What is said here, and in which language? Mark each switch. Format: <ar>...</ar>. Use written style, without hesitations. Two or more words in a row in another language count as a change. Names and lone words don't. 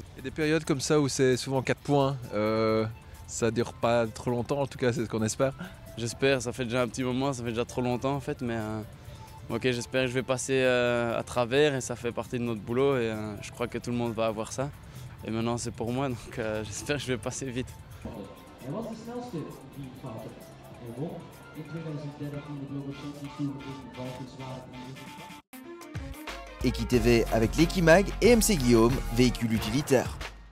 <fr>Il y a des périodes comme ça où c'est souvent 4 points, ça dure pas trop longtemps, en tout cas c'est ce qu'on espère. J'espère, ça fait déjà un petit moment, ça fait déjà trop longtemps en fait, mais ok, j'espère que je vais passer à travers et ça fait partie de notre boulot et je crois que tout le monde va avoir ça. Et maintenant c'est pour moi, donc j'espère que je vais passer vite.</fr> <nl>En wat is de snelste die fout heeft? En won in 2013 de Global Champions Tour in Valkenswaard.</nl> <fr>Equitv avec l'Equimag et MC Guillaume, véhicule utilitaire.</fr>